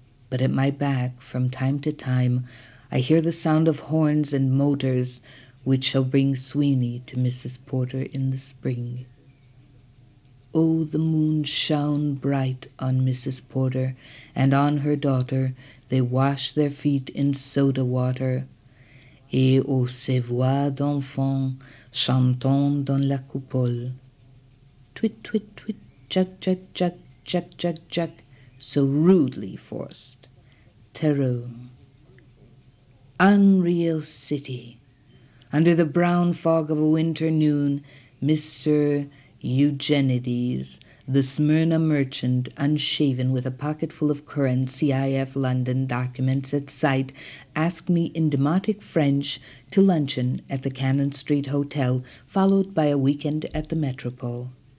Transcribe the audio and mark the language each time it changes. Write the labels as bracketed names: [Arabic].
[English] But at my back, from time to time, I hear the sound of horns and motors, which shall bring Sweeney to Mrs. Porter in the spring. Oh, the moon shone bright on Mrs. Porter, and on her daughter they washed their feet in soda water. [French] Et aux ces voix d'enfants chantant dans la coupole. [English] Twit, twit, twit, chuck, chuck, chuck, chuck, chuck, chuck, so rudely forced. Terreau. Unreal city. Under the brown fog of a winter noon, Mr. Eugenides, the Smyrna merchant, unshaven with a pocket full of current CIF London documents at sight, asked me in demotic French to luncheon at the Cannon Street Hotel, followed by a weekend at the Metropole.